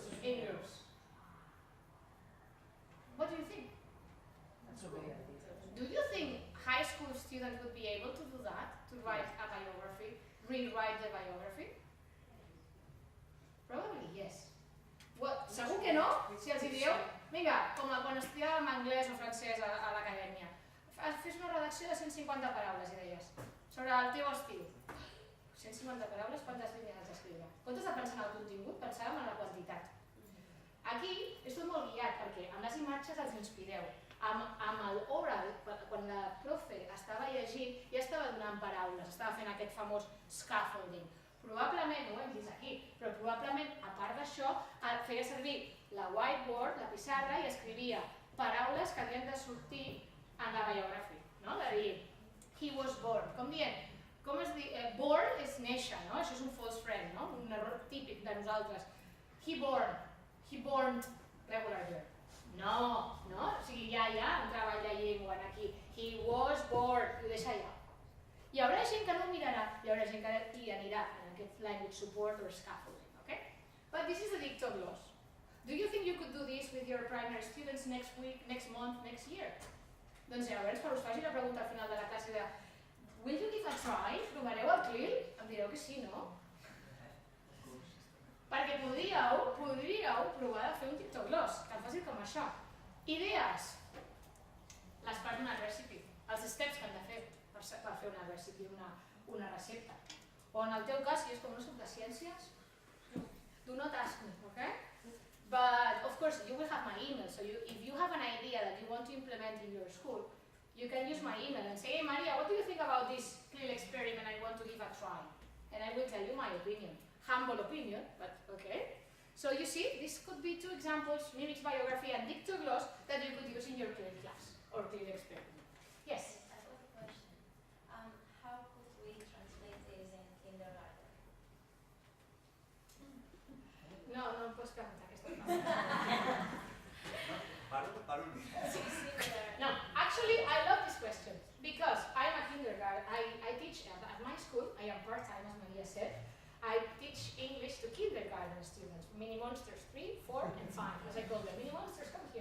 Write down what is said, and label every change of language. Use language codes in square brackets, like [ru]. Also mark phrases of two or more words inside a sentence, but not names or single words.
[en] In groups. What do you think? That's a great idea. Do you think high school students would be able to do that? To write a biography, rewrite the biography? Probably yes. What? [ca] Segur que no? Si els hi dieu, vinga, com quan estudiàvem anglès o francès a l'acadèmia, fes una redacció de 150 paraules, i deies, sobre el teu estil. 150 paraules, quantes línies has d'escriure? En comptes de pensar en el contingut, pensàvem en la quantitat. Aquí és tot molt guiat, perquè amb les imatges els inspireu. Amb l'oral, quan la profe estava llegint, ja estava donant paraules, estava fent aquest famós scaffolding. Probablement, no ho hem vist aquí, però probablement, a part d'això, feia servir la whiteboard, la pissarra, i escrivia paraules que havien de sortir en la biografia, no? De dir, [en] he was born, [ca] com dient, com es diu, born és néixer, no? Això és un [en] false friend, [ca] no? Un error típic de nosaltres. [en] He born regular girl. [ca] No, no? O sigui, ja hi ha un treball de llengua aquí. He was born, i ho deixa allà. Hi haurà gent que no ho mirarà, hi haurà gent que hi anirà en aquest [en] language support or scaffolding, okay? But this is a dictogloss. Do you think you could do this with your primary students next week, next month, next year? [ca] Doncs llavors, quan us faci la pregunta al final de la classe de [en] will you give a try? [ca] Provareu el CLIL? Em direu que sí, no? Perquè podríeu provar de fer un dictogloss, tan fàcil com això. Idees. Les parts d'una recipe. Els steps que han de fer per fer una recipe, una recepta. O en el teu cas, si és com no soc de ciències, [en] do not ask me, ok? course, you will have my email, so if you have an idea that you want to implement in your school, you can use my email and say, hey Maria, what do you think about this little experiment I want to give a try? And I will tell you my opinion. Humble opinion, but okay. So you see, this could be two examples, mimics biography and dictogloss, that you could use in your CLIL class or CLIL experiment. Yes? I have a question. How could we translate this in kindergarten? [es] No puedes preguntar que esto no. [en] No, actually, I love this question because I'm a kindergarten. I teach at my school. I am part-time, as Maria said. I teach English to kindergarten students, mini monsters 3, 4, and 5, as I call them. Mini monsters, come here.